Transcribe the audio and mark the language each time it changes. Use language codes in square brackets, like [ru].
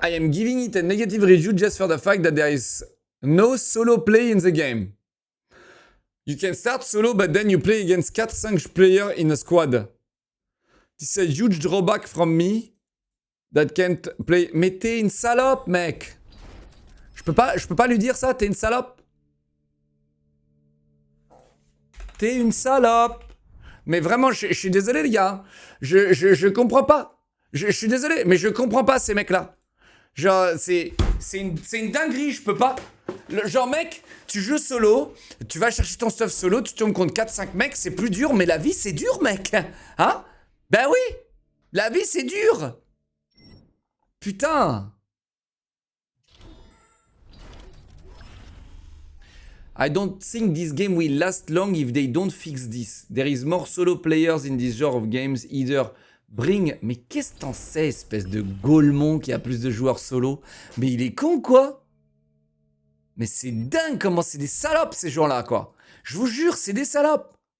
[en] I am giving it a negative review just for the fact that there is no solo play in the game. You can start solo, but then you play against 4-5 players in a squad. This is a huge drawback from me that can't play. [fr] Mais t'es une salope, mec. Je peux pas lui dire ça, t'es une salope. T'es une salope. Mais vraiment, je suis désolé, les gars. Je comprends pas. Je suis désolé, mais je comprends pas ces mecs-là. Genre, c'est une dinguerie, je peux pas. Genre, mec, tu joues solo, tu vas chercher ton stuff solo, tu tombes contre 4-5 mecs, c'est plus dur, mais la vie, c'est dur, mec. Hein? Ben oui, la vie, c'est dur. Putain. [en] I don't think this game will last long if they don't fix this. There is more solo players in this genre of games, either bring... [fr] Mais qu'est-ce que t'en sais, espèce de Gaulmon qui a plus de joueurs solo? Mais il est con, quoi? Mais c'est dingue comment c'est des salopes, ces gens-là, quoi. Je vous jure, c'est des salopes.